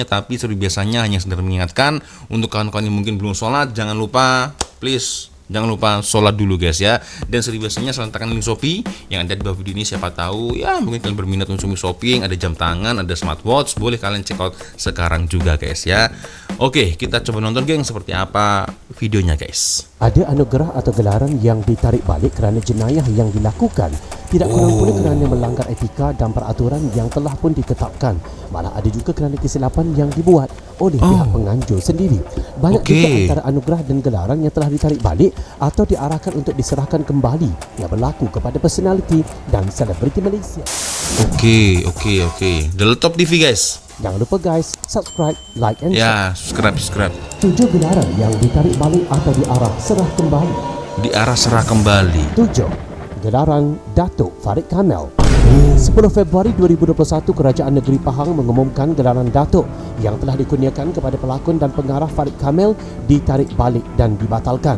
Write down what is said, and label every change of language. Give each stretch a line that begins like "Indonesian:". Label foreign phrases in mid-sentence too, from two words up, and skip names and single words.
Indonesian: Tapi seperti biasanya hanya sekedar mengingatkan untuk kawan-kawan yang mungkin belum sholat, jangan lupa sholat dulu guys ya. Dan seperti biasanya saya letakkan link Shopee yang ada di bawah video ini. Siapa tahu ya mungkin kalian berminat untuk shopping, ada jam tangan, ada smartwatch, boleh kalian
English: check out
Indonesian: sekarang juga guys ya. Oke, kita coba nonton geng seperti apa videonya guys.
Malay: Ada anugerah atau gelaran yang ditarik balik kerana jenayah yang dilakukan. Tidak kurang pula kerana melanggar etika dan peraturan yang telah pun ditetapkan. Malah ada juga kerana kesilapan yang dibuat oleh pihak penganjur sendiri. Banyak juga antara anugerah dan gelaran yang telah ditarik balik atau diarahkan untuk diserahkan kembali yang berlaku kepada personaliti dan selebriti Malaysia.
Indonesian: Oke. The Top TV guys. Jangan lupa
English: guys, subscribe, like and
Indonesian: Ya,
English: share. subscribe.
Malay: 7 gelaran yang ditarik balik atau diarah serah kembali. Diarah serah kembali. 7. Gelaran Datuk Farid Kamil. 10 Februari 2021, Kerajaan Negeri Pahang mengumumkan gelaran Datuk yang telah dikurniakan kepada pelakon dan pengarah Farid Kamil ditarik balik dan dibatalkan.